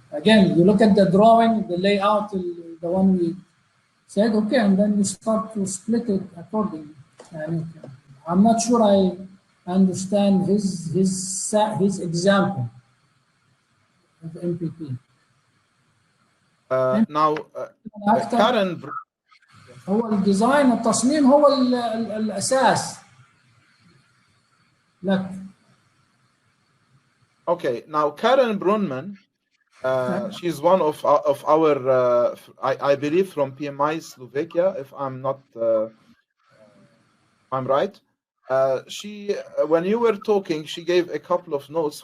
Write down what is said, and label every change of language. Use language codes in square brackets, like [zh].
[en] Again, you look at the drawing, the layout, the one we said, okay, and then you start to split it accordingly. And I'm not sure I understand his example of MPP. Now, Karen. [ar] هو الديزاين التصميم هو الأساس لك. [en] Okay, now Karen Brunman, she's one of our, I believe from PMI Slovakia, if I'm not, I'm right. She, when you were talking, she gave a couple of notes.